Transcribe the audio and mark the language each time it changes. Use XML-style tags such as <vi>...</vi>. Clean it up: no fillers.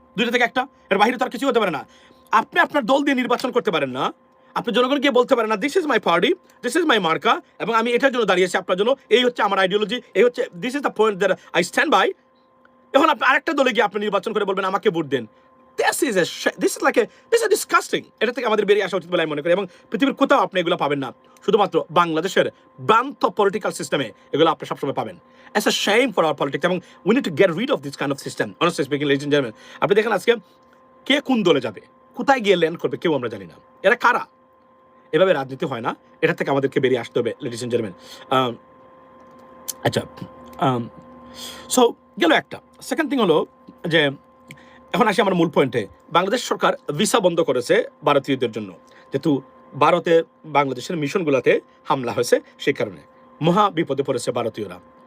<bn>দুইটা থেকে একটা, এর বাইরে তো আর কিছু হতে পারে না। আপনি আপনার দল দিয়ে নির্বাচন করতে পারেন না, আপনি জনগণকে বলতে পারেন না</bn> <en>this is my party, this is my মার্কা,</en> <bn>এবং আমি এটার জন্য দাঁড়িয়েছি আপনার জন্য, এই হচ্ছে আমার আইডিওলজি, এই হচ্ছে</bn> <en>This is the point that I stand by.</en> <bn>এখন আপনি আরেকটা দলে গিয়ে আপনি নির্বাচন করে বলবেন আমাকে vote then.</bn> <en>This is disgusting.</en> <bn>এটা থেকে আমাদের বেরিয়ে আসা উচিত বলে আমি মনে করি, এবং পৃথিবীর কোথাও আপনি এগুলো পাবেন না, শুধুমাত্র বাংলাদেশের ভ্রান্ত পলিটিক্যাল সিস্টেমে এগুলো আপনি সবসময় পাবেন।</bn> <en>It's a shame for our politics, এবং we need to get rid of this kind of system, honestly speaking, ladies and gentlemen.</en> <bn>আপনি দেখেন আজকে কে কোন দলে যাবে, কোথায় গিয়ে ল্যান্ড করবে কেউ আমরা জানি না, এরা কারা। এভাবে রাজনীতি হয় না, এটা থেকে আমাদেরকে বেরিয়ে আসতে হবে,</bn> <en>Ladies and gentleman.</en> <bn>আচ্ছা, সো গেল একটা।</bn> <en>second thing</en> <bn>হলো যে এখন আসি আমার মূল পয়েন্টে। বাংলাদেশ সরকার ভিসা বন্ধ করেছে ভারতীয়দের জন্য, যেহেতু ভারতে বাংলাদেশের মিশনগুলোতে হামলা হয়েছে, সেই কারণে মহা বিপদে পড়েছে ভারতীয়রা।</bn>